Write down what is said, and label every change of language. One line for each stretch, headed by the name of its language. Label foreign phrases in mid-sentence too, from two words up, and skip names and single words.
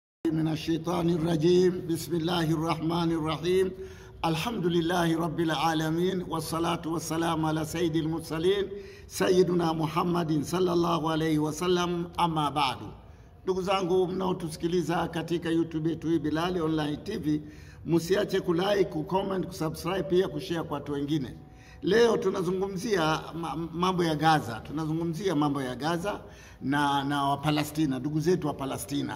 Arabic: من الشيطان الرجيم. بسم الله الرحمن الرحيم. الحمد لله رب العالمين، والصلاة والسلام على سيد المرسلين سيدنا محمد صلى الله عليه وسلم. أما بعد.
Swahili: Ndugu zangu mnaotusikiliza katika YouTube yetu hii Bilali Online TV, msiache kulike, kucomment, kusubscribe, pia kushare kwa watu wengine. Leo tunazungumzia mambo ya Gaza. Tunazungumzia mambo ya Gaza na wa Palestina, ndugu zetu wa Palestina.